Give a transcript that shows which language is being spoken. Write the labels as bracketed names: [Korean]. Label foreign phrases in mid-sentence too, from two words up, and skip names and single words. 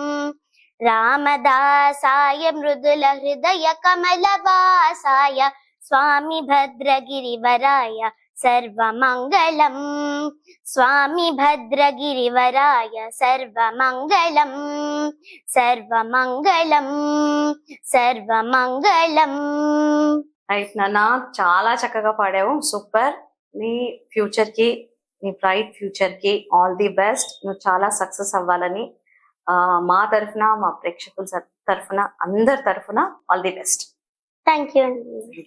[Sanskrit] रामदासाय मृदुल हृदय कमलवासाय स्वामी भद्रगिरिवराय सर्वमंगलम, स्वामी भद्रगिरिवराय सर्वमंगलम, सर्वमंगलम, सर्वमंगलम. [Telugu] రైట్ నాన్న, చాలా చక్కగా పాడావు, సూపర్. నీ ఫ్యూచర్ కి నీ [English] bright future [Telugu] కి [English] all the best. [Telugu] నువ్వు చాలా సక్సెస్ అవ్వాలని మా తరఫున, మా ప్రేక్షకుల తరఫున, అందరి తరఫున [English] all the best. thank you అండి.